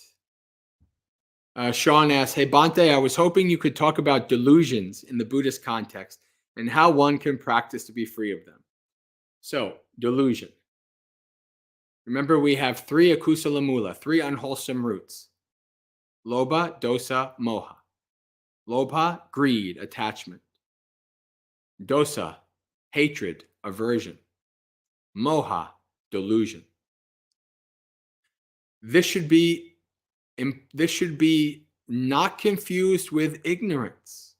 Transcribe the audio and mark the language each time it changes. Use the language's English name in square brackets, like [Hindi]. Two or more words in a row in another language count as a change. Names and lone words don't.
[English] Sean asks, "Hey Bante, I was hoping you could talk about delusions in the Buddhist context and how one can practice to be free of them." So, delusion. Remember, we have 3 [Pali] akusala mula, [English] 3 unwholesome roots: [Pali] lobha, dosa, moha. [English] Lobha, greed, attachment. Dosa, hatred, aversion. Moha, delusion. This should be not confused with ignorance.